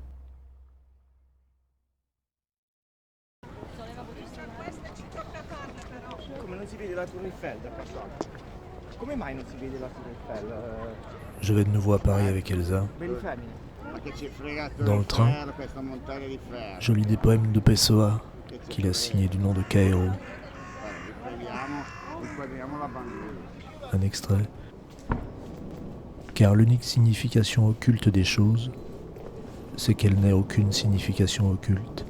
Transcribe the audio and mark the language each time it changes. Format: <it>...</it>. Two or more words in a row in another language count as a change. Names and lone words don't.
<it>Come non si vede la Tour Eiffel da qua sopra? Come mai non si vede la Tour Eiffel?</it> <fr>Je vais de nouveau à Paris avec Elsa.</fr> <it>Belli femmine.</it> <fr>Dans le train, je lis des poèmes de Pessoa qu'il a signés du nom de Cairo. Un extrait. Car l'unique signification occulte des choses, c'est qu'elle n'ait aucune signification occulte.</fr>